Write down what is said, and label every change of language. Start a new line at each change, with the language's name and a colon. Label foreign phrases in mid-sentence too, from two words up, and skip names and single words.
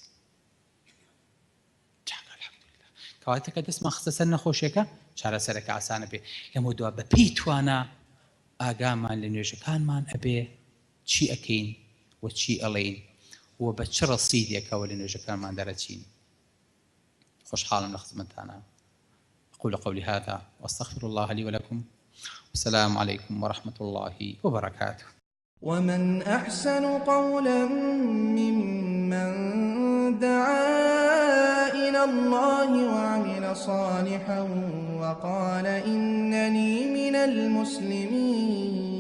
Central Kurdish: کەواتە کە دەستمان خستە سەر نەخۆشیەکە چارەسەرەکە ئاسانە بێ لەمە دوا بە پێی توانە ئاگامان لە نوێژەکانمان ئەبێ چی ئەکەین و چی ئەڵێین و بە چ ڕەسیدێکەوە لە نوێژەکانمان دەرەچین خوشحاڵم لە خزمەتانە
Arabic: أقول قولي هذا وأستغفر الله لي ولكم والسلام عليكم ورحمة الله وبركاته ومن أحسن قولا ممن دعا إلى الله وعمل صالحا وقال إنني من المسلمين